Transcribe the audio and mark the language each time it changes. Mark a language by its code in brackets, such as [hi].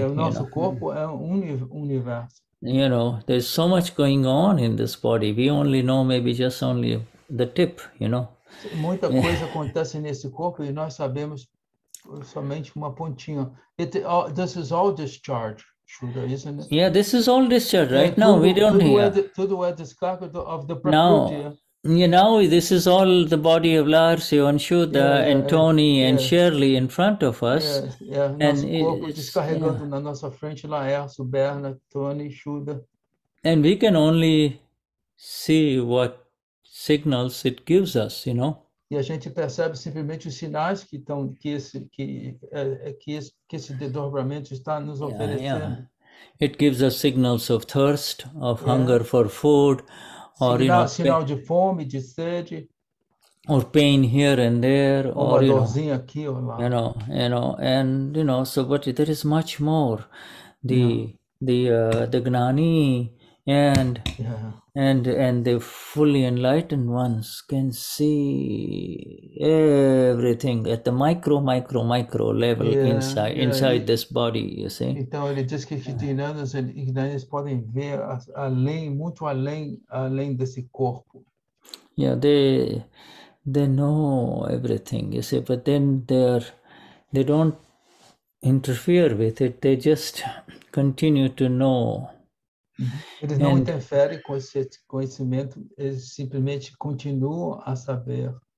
[pt] O nosso corpo é universo. [en] There's so much going on in this body. We only know maybe just only the tip, [pt] Muita coisa acontece nesse corpo e nós sabemos somente uma pontinha. [en] This is all discharge, Shuddha, isn't it? Yeah, this is all discharge. Right now, we don't hear. [pt] Tudo é descarga [en] of the [pt] Prakriti. [en] This is all the body of Larsio and Shuddha and Tony and Shirley in front of us. [pt] Nosso corpo descarregando na nossa frente, Laércio, Berna, Tony, Shuddha. [en] And we can only see what signals it gives us, [pt] E a gente percebe simplesmente os sinais que esse desdobramento está nos oferecendo. [en] It gives us signals of thirst, of hunger for food, or [pt] sinal de fome, de sede, [en] or pain here and there, or [pt] dorzinha aqui ou lá. [en] So but there is much more. The Gnani and the fully enlightened ones can see everything at the micro level inside this body, you see. [pt] Então ele diz que os ignanis podem ver além, muito além desse corpo. [en] Yeah, they know everything, you see, but then they don't interfere with it. They just continue to know. [pt] Eles não interferem com esse conhecimento, eles simplesmente continuam a saber.